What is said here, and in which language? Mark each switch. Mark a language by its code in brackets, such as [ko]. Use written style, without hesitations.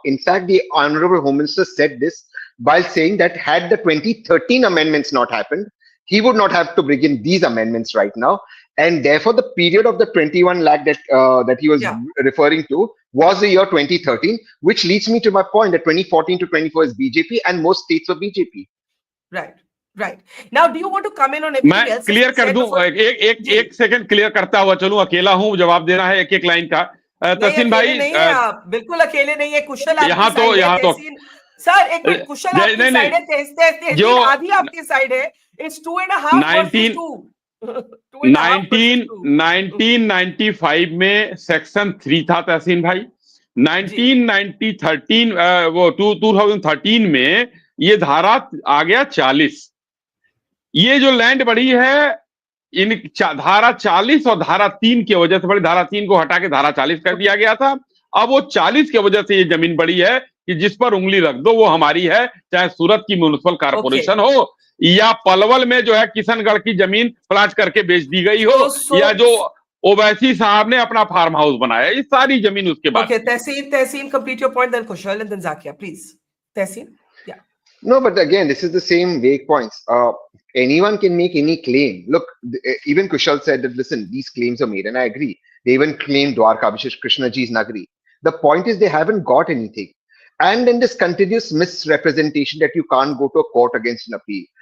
[en] In fact, the Honorable Home Minister said this while saying that had the 2013 amendments not happened, he would not have to bring in these amendments right now. And therefore, the period of the 21 lakh that he was referring to was the year 2013, which leads me to my point that 2014 to 24 is BJP and most states were BJP. Right. Now, do you want to come in on everything else? [hi] मैं clear कर दूं, एक second clear करता हुआ चलूं, अकेला हूं, जवाब देना है एक एक लाइन का। तहसीन भाई नहीं है, आप बिल्कुल अकेले नहीं है। कुशल यहाँ तो सर एक मिनट, कुशल आपकी साइड है, जो आधी आपकी साइड है। [en] It's 2.5 [hi] 1995 में सेक्शन 3 था तहसीन भाई। 2013 में ये धारा आ गया 40। ये जो लैंड बढ़ी है, इन धारा 40 और धारा 3 की वजह से बढ़ी। धारा 3 को हटा के धारा 40 कर दिया गया था। अब वो 40 की वजह से ये जमीन बढ़ी है कि जिस पर उंगली रख दो वो हमारी है, चाहे सूरत की म्युनिसिपल कारपोरेशन हो या पलवल में जो है किशनगढ़ की जमीन प्लाट करके बेच दी गई हो, या जो ओवैसी साहब ने अपना फार्म हाउस बनाया, ये सारी जमीन उसके बाद। [en] Tehseen, complete your point, then Kushal and then Zakia, please. Tehseen, yeah. No, but again, this is the same vague points. Anyone can make any claim. Look, even Kushal said that, listen, these claims are made, and I agree. They even claimed Dwarka, Abhishek Krishnaji's Nagari. The point is they haven't got anything. And then this continuous misrepresentation that you can't go to a court against an appeal.